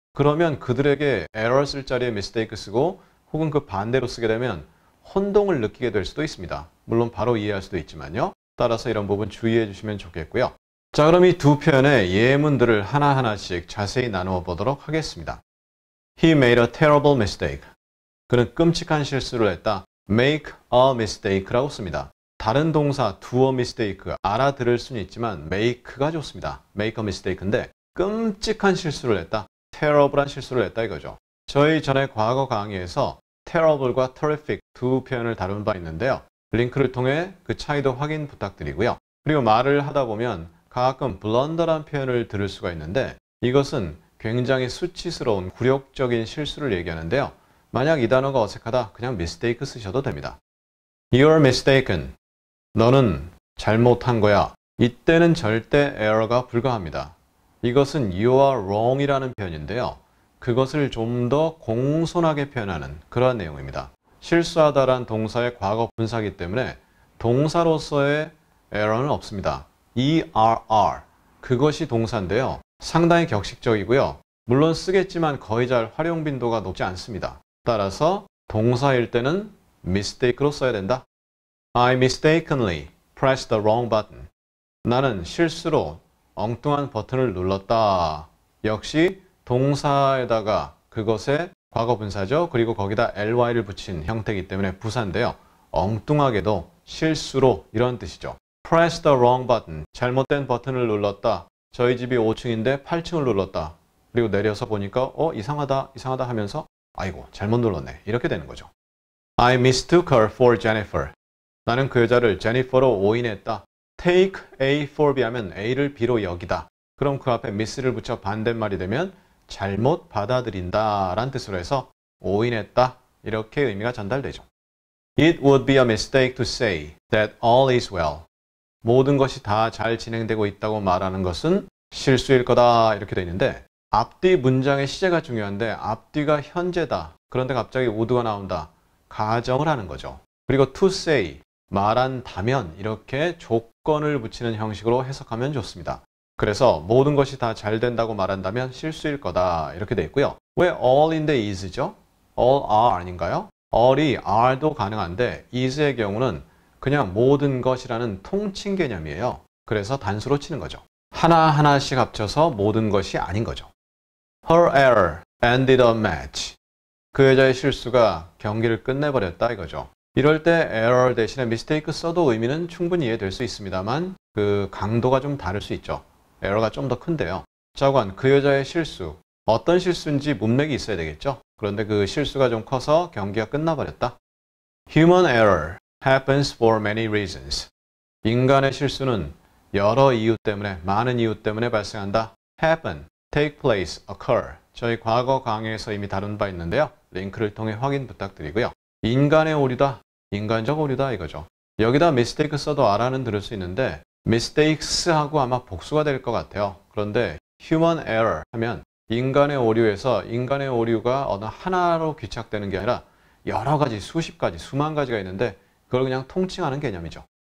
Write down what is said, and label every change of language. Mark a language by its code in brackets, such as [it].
[ko] 그러면 그들에게 error 쓸 자리에 mistake 쓰고 혹은 그 반대로 쓰게 되면 혼동을 느끼게 될 수도 있습니다. 물론 바로 이해할 수도 있지만요. 따라서 이런 부분 주의해 주시면 좋겠고요. 자, 그럼 이 두 표현의 예문들을 하나하나씩 자세히 나누어 보도록 하겠습니다. [en] He made a terrible mistake. [ko] 그는 끔찍한 실수를 했다. make a mistake 라고 씁니다. 다른 동사 do a mistake 알아들을 수는 있지만 make가 좋습니다. make a mistake 인데 끔찍한 실수를 했다. terrible한 실수를 했다 이거죠. 저희 전에 과거 강의에서 terrible과 terrific 두 표현을 다룬 바 있는데요. 링크를 통해 그 차이도 확인 부탁드리고요. 그리고 말을 하다 보면 가끔 blunder란 표현을 들을 수가 있는데 이것은 굉장히 수치스러운 굴욕적인 실수를 얘기하는데요. 만약 이 단어가 어색하다 그냥 mistake 쓰셔도 됩니다. You're mistaken. 너는 잘못한 거야. 이때는 절대 error가 불가합니다. 이것은 you are wrong 이라는 표현인데요. 그것을 좀 더 공손하게 표현하는 그러한 내용입니다. 실수하다란 동사의 과거 분사이기 때문에 동사로서의 error는 없습니다. ERR 그것이 동사인데요. 상당히 격식적이고요. 물론 쓰겠지만 거의 잘 활용 빈도가 높지 않습니다. 따라서 동사일 때는 mistake로 써야 된다. [en] I mistakenly pressed the wrong button. [ko] 나는 실수로 엉뚱한 버튼을 눌렀다. 역시 동사에다가 그것의 과거 분사죠. 그리고 거기다 ly를 붙인 형태이기 때문에 부사인데요. 엉뚱하게도 실수로 이런 뜻이죠. [en] Press the wrong button. 잘못된 버튼을 눌렀다. [ko] 저희 집이 5층인데 8층을 눌렀다. 그리고 내려서 보니까 이상하다 하면서 아이고 잘못 눌렀네. 이렇게 되는 거죠. [en] I mistook her for Jennifer. [ko] 나는 그 여자를 제니퍼로 오인했다. Take A for B 하면 A를 B로 여기다. 그럼 그 앞에 miss를 붙여 반대말이 되면 잘못 받아들인다 라는 뜻으로 해서 오인했다. 이렇게 의미가 전달되죠. [en] It would be a mistake to say that all is well. [ko] 모든 것이 다 잘 진행되고 있다고 말하는 것은 실수일 거다 이렇게 되어 있는데 앞뒤 문장의 시제가 중요한데 앞뒤가 현재다. 그런데 갑자기 would가 나온다. 가정을 하는 거죠. 그리고 to say 말한다면 이렇게 조건을 붙이는 형식으로 해석하면 좋습니다. 그래서 모든 것이 다 잘 된다고 말한다면 실수일 거다 이렇게 되어 있고요. 왜 all인데 is죠? all are 아닌가요? all이 are도 가능한데 is의 경우는 그냥 모든 것이라는 통칭 개념이에요. 그래서 단수로 치는 거죠. 하나하나씩 합쳐서 모든 것이 아닌 거죠. Her error ended a match. 그 여자의 실수가 경기를 끝내버렸다 이거죠. 이럴 때 error 대신에 mistake 써도 의미는 충분히 이해될 수 있습니다만 그 강도가 좀 다를 수 있죠. error가 좀 더 큰데요. 자관, 그 여자의 실수. 어떤 실수인지 문맥이 있어야 되겠죠. 그런데 그 실수가 좀 커서 경기가 끝나버렸다. [en] Human error happens for many reasons. [ko] 인간의 실수는 여러 이유 때문에, 많은 이유 때문에 발생한다. [en] happen, take place, occur. [ko] 저희 과거 강의에서 이미 다룬 바 있는데요. 링크를 통해 확인 부탁드리고요. 인간의 오류다, 인간적 오류다 이거죠. 여기다 mistake 써도 알아는 들을 수 있는데 mistakes하고 아마 복수가 될 것 같아요. 그런데 human error 하면 인간의 오류에서 인간의 오류가 어느 하나로 귀착되는 게 아니라 여러 가지, 수십 가지, 수만 가지가 있는데 그걸 그냥 통칭하는 개념이죠.